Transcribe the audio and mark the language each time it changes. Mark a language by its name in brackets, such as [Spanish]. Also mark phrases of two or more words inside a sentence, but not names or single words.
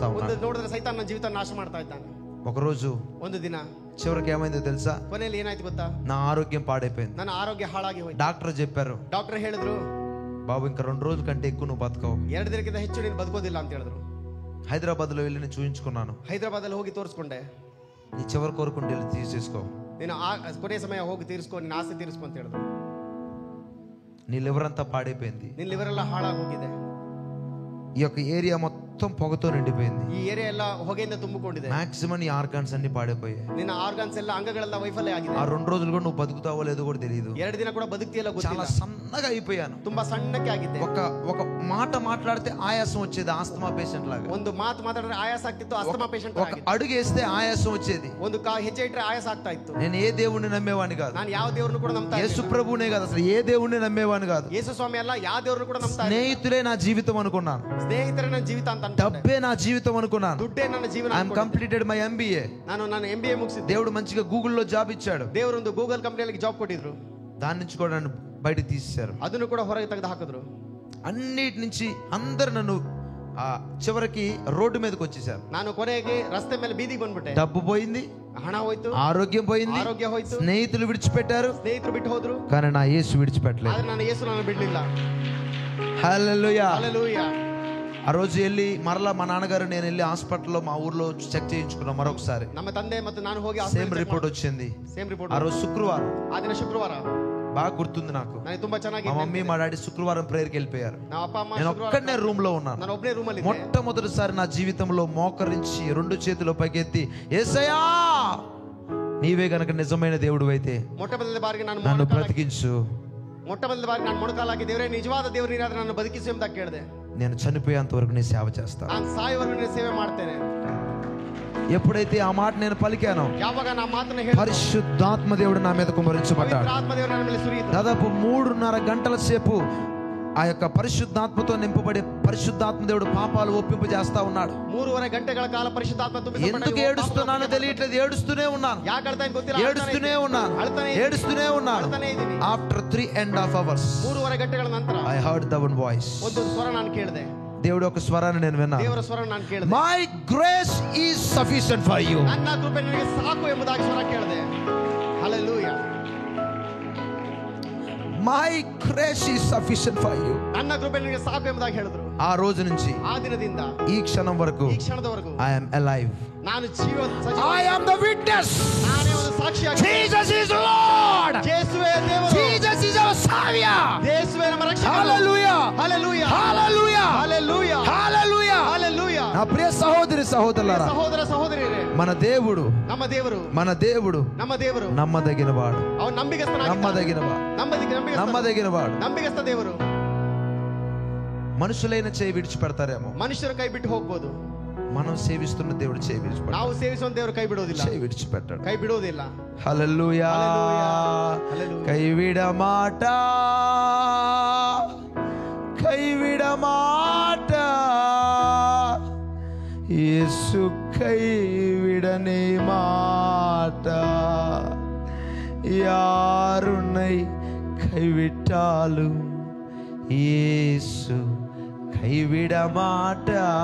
[Kannada] ಒಂದು [Telugu] ఉన్నాడు. [Kannada] ನೋಡಿದ್ರೆ ಸೈತಾನ ನನ್ನ ಜೀವಿತ ನಾಶ ಮಾಡ್ತಾ ಇದ್ದಾನೆ. [Telugu] ఒకరోజు [Kannada] ಒಂದು ದಿನ [Telugu] చివరికి ఏమైందో తెలుసా? [Kannada] ಕೊನೆಯಲ್ಲಿ ಏನಾಯ್ತು ಗೊತ್ತಾ? [Telugu] నా ఆరోగ్యం పాడైపోయింది. [Kannada] ನನ್ನ ಆರೋಗ್ಯ ಹಾಳಾಗಿ ಹೋಯ್ತು. [Telugu] డాక్టర్ చెప్పారు, [Kannada] ಡಾಕ್ಟರ್ ಹೇಳಿದ್ರು, [Telugu] బాబు ఇంకా 2 రోజుల కంటే ఎక్కువ నువ్వు బతకవు. [Kannada] 2 ದಿನಕ್ಕಿಂತ ಹೆಚ್ಚು ನೀನು ಬದುಕೋದಿಲ್ಲ ಅಂತ ಹೇಳಿದ್ರು. [Telugu] హైదరాబాద్ లో వెళ్ళి నేను చూయించుకున్నాను. [Kannada] ಹೈದರಾಬಾದ್ ಅಲ್ಲಿ ಹೋಗಿ ತೋರಿಸ್ಕೊಂಡೆ. [Telugu] నీ చివరి కోరుకుంటే వెళ్ళి తీసేసుకో, [Kannada] ನೀನು ಕೊನೆ ಸಮಯ ಹೋಗಿ ತೀರಿಸ್ಕೊ, ನಿನ್ನ ಆಸೆ ತೀರಿಸ್ಕೊ ಅಂತ ಹೇಳಿದ್ರು. [Telugu] నీ లివర్ అంతా పాడైపోయింది. [Kannada] ನಿನ್ನ ಲಿವರ್ ಎಲ್ಲ ಹಾಳಾಗಿ ಹೋಗಿದೆ. [Telugu] ఈ యొక్క ఏరియా మొత్తం పొగతో నిండిపోయింది. [Kannada] ಈ ಏರಿಯಾ ಎಲ್ಲ ಹೊಗೆಯಿಂದ ತುಂಬಿಕೊಂಡಿದೆ. [Telugu] మాక్సిమం నీ ఆర్గాన్స్ అన్ని పాడైపోయాయి. [Kannada] ನಿನ್ನ ಆರ್ಗನ್ಸ್ ಎಲ್ಲ ಅಂಗಗಳೆಲ್ಲ ವೈಫಲ್ಯ ಆಗಿದೆ. [Telugu] ఆ 2 రోజులు కూడా నువ్వు బతుకుతావో లేదో కూడా తెలియదు. [Kannada] 2 ದಿನ ಕೂಡ ಬದುಕ್ತಿಯಲ್ಲ ಗೊತ್ತಿಲ್ಲ. [Telugu] చాలా సన్నగా అయిపోయాను. [Kannada] ತುಂಬಾ ಸಣ್ಣಕ್ಕೆ ಆಗಿದ್ದೆ. [Telugu] ఒక మాట మాట్లాడితే ఆయాసం వచ్చేది, [English] asthma patient [Telugu] లాగా. [Kannada] ಒಂದು ಮಾತು ಮಾತಾಡಿದ್ರೆ ಆಯಾಸ ಆಗ್ತಿತ್ತು, [English] asthma patient [Telugu] ఒక అడుగు వేస్తే ఆయాసం వచ్చేది. [Kannada] ಒಂದು ಹೆಜ್ಜೆ ಇಟ್ಟರೆ ಆಯಾಸ ಆಗ್ತಾ ಇತ್ತು. [Telugu] నేను ఏ దేవుణ్ణి నమ్మేవాడిని కాదు. [Kannada] ನಾನು ಯಾವ ದೇವರನ್ನು ಕೂಡ ನಂಬ್ತಾ [Telugu] యేసు ప్రభువునే కాదు, అసలు ఏ దేవుణ్ణి నమ్మేవాడిని కాదు. [Kannada] ಯೇಸು ಸ್ವಾಮಿ ಅಲ್ಲ, ಯಾವ ದೇವರನ್ನು ಕೂಡ ನಂಬ್ತಾ ಇಲ್ಲ. [Telugu] స్నేహితులే నా జీవితం అనుకున్నాను. [Kannada] ಸ್ನೇಹಿತರೇ ನನ್ನ ಜೀವಿತ ಅಂತ ಅನ್ಕೊಂಡೆ. [Telugu] డబ్బే నా జీవితం అనుకున్నాను. [Kannada] ದುಡ್ಡೇ ನನ್ನ ಜೀವನ [English] I am completed my MBA. [Kannada] ನಾನು MBA ముగిಸಿದ್ದೆ. [Telugu] దేవుడు మంచిగా గూగుల్లో జాబ్ ఇచ్చాడు. [Kannada] ದೇವರೊಂದು ಗೂಗಲ್ ಕಂಪನಿಯಲ್ಲಿ ಜಾಬ್ ಕೊಟ್ಟಿದ್ರು. [Telugu] దాని నుంచి కూడా నన్ను బయట తీసేశారు. [Kannada] ಅದನ್ನು ಕೂಡ ಹೊರಗೆ ತೆಗೆದು ಹಾಕಿದ್ರು. [Telugu] అన్నిటి నుంచి అందరు నన్ను చివరికి రోడ్డు మీదకి వచ్చేసారు. [Kannada] ನಾನು ಕೊನೆಗೆ ರಸ್ತೆ ಮೇಲೆ ಬೀದಿಗೆ ಬಂದ್ಬಿಟ್ಟೆ. [Telugu] డబ్బు పోయింది, [Kannada] ಹಣ ಹೋಯ್ತು, [Telugu] ఆరోగ్యం పోయింది, [Kannada] ಆರೋಗ್ಯ ಹೋಯ್ತು, [Telugu] స్నేహితులు విడిచిపెట్టారు, [Kannada] ಸ್ನೇಹಿತರು ಬಿಟ್ಟು ಹೋದ್ರು. [Telugu] కానీ నా యేసు విడిచిపెట్టలేదు. [Kannada] ಆದ್ರೆ ನನ್ನ ಯೇಸು ನನ್ನ ಬಿಡ್ಲಿಲ್ಲ. [Telugu] హల్లెలూయా, హల్లెలూయా. ఆ రోజు వెళ్ళి మరలా మా నాన్నగారు నేను వెళ్ళి హాస్పిటల్లో మా ఊర్లో చెక్ చేయించుకున్నాం మరొకసారి. [Kannada] ನಮ್ಮ ತಂದೆ ಮತ್ತು ನಾನು ಹೋಗಿ [English] same report [Telugu] వచ్చింది. [English] same report. [Telugu] ఆ రోజు శుక్రవారం, [Kannada] ಆ ದಿನ ಶುಕ್ರವಾರ. [Telugu] బాగా గుర్తుంది నాకు. [Kannada] ನನಗೆ ತುಂಬಾ ಚೆನ್ನಾಗಿ. [Telugu] మా మమ్మీ మా డాడీ శుక్రవారం ప్రేయర్కి వెళ్ళిపోయారు. [Kannada] ನಾ ಅಪ್ಪ ಅಮ್ಮ [Telugu] నేను ఒక్కనే రూమ్ లో ఉన్నాను. [Kannada] ನಾನು ಒಬ್ಬನೇ ರೂಮ್ ಅಲ್ಲಿ ಇದ್ದೆ. [Telugu] మొట్టమొదటిసారి నా జీవితంలో మోకరించి 2 చేతులు పైకెత్తి, యేసయ్యా నీవే గనక నిజమైన దేవుడు అయితే [Kannada] ಮೊಟ್ಟಮೊದಲ ಬಾರಿಗೆ ನಾನು [Telugu] నన్ను బ్రతికించు. [Kannada] ಮೊಟ್ಟಮೊದಲ ಬಾರಿಗೆ ನಾನು ಮೊಣಕಾಲಾಗಿ ದೇವರೇ ನಿಜವಾದ ದೇವರು ನೀನಾದ್ರೆ ನನ್ನ ಬದುಕಿಸು ಅಂತ ಕೇಳಿದೆ. [Telugu] నేను చనిపోయేంత వరకు నీ సేవ చేస్తాను. [Kannada] ನಾನು ಸಾಯುವವರೆಗೂ ನಿನ್ನ ಸೇವೆ ಮಾಡ್ತೇನೆ. [Telugu] ఎప్పుడైతే ఆ మాట నేను పలికానో, [Kannada] ಯಾವಾಗ నా ಮಾತನ್ನ ಹೇಳಿದೆ, [Telugu] పరిశుద్ధాత్మ దేవుడు నా మీద కుమ్మరించబడ్డాడు. [Kannada] ಆತ್ಮ ದೇವರು ನನ್ನ ಮೇಲೆ ಸುರಿಯಿತು. [Telugu] దాదాపు 3.5 గంటల సేపు ఆ యొక్క పరిశుద్ధాత్మతో నింపబడే పరిశుద్ధాత్మ దేవుడు పాపాలు ఒప్పింపు చేస్తా ఉన్నాడు. [Kannada] 3.5 ಗಂಟೆಗಳ ಕಾಲ ಪರಿಶುದ್ಧಾತ್ಮ ತುಂಬಿಸಲ್ಪಟ್ಟ. [Telugu] ఎందుకు ఏడుస్తున్నానో తెలియట్లేదు, ఏడుస్తూనే ఉన్నాను, [Kannada] ಯಾಕೆ ಅಳ್ತಾ ಗೊತ್ತಿಲ್ಲ, [Telugu] ఏడుస్తూనే ఉన్నాను, ఏడుస్తూనే ఉన్నాను. [English] after 3.5 hours [Kannada] 3.5 ಗಂಟೆಗಳ ನಂತರ [English] I heard the one voice. [Kannada] ಒಂದು ಸ್ವರ ನಾನು ಕೇಳಿದೆ. [Telugu] దేవుడు ఒక స్వరాన్ని నేను విన్నాను. [Kannada] ದೇವರ ಸ್ವರ ನಾನು ಕೇಳಿದೆ. [English] My grace is sufficient for you. [Kannada] ನನ್ನ ಕೃಪೆ ನಿನಗೆ ಸಾಕು ಎಂಬುದಾಗಿ ಸ್ವರ ಕೇಳಿದೆ. ಹಲ್ಲೆಲೂಯಾ. [English] My grace is sufficient for you. [Kannada] ನನ್ನ ಕೃಪೆ ನಿನಗೆ ಸಾಕು ಎಂಬುದಾಗಿ ಹೇಳಿದ್ರು. [Telugu] ఆ రోజు నుంచి [Kannada] ಆ ದಿನದಿಂದ [Telugu] ఈ క్షణం వరకు [Kannada] ಈ ಕ್ಷಣದವರೆಗೂ [English] I am alive. [Kannada] ನಾನು ಜೀವಂತ. [English] I am the witness. [Kannada] ನಾನೇ ಒಂದು ಸಾಕ್ಷಿಯಾಗಿ. [English] Jesus is Lord. [Kannada] ಯೇಸುವೇ ದೇವರು. [English] Jesus is our Savior. [Kannada] ಯೇಸುವೇ ನಮ್ಮ ರಕ್ಷಕ. [English] Hallelujah. Hallelujah. Hallelujah. Hallelujah. Hallelujah. Hallelujah. [Telugu] నా ప్రియ సహోదరి సహోదరులారా, [Kannada] ಸಹೋದರ ಸಹೋದರಿಯರೇ, [Telugu] మన దేవుడు [Kannada] ನಮ್ಮ ದೇವರು [Telugu] మన దేవుడు నమ్మదగినవాడు. [Kannada] ಅವನು ನಂಬಿಗಸ್ತನಾಗಿದ್ದಾನೆ. [Telugu] నమ్మదగినవాడు. [Kannada] ನಂಬಿಗಸ್ತ ದೇವರು. [Telugu] మనుషులైన చేయి విడిచిపెడతారేమో, [Kannada] ಮನುಷ್ಯರು ಕೈ బిಟ್ಟು ಹೋಗಬಹುದು. [Telugu] మనం సేవిస్తున్న దేవుడు చేయి విడిచిపెడతాడు. [Kannada] ನಾವು ಸೇವಿಸುವ ದೇವರು ಕೈ ಬಿಡೋದಿಲ್ಲ, [Telugu] చేయి విడిచిపెట్టాడు. [Kannada] ಕೈ ಬಿಡೋದಿಲ್ಲ. [Telugu] హల్లెలూయా. [Tamil] கைவிடமாட்ட கைவிடமாட்ட யேசு கைவிடனி மாட்ட யாருன்னை கைவிட்டாலு யேசு கைவிடமாட்ட.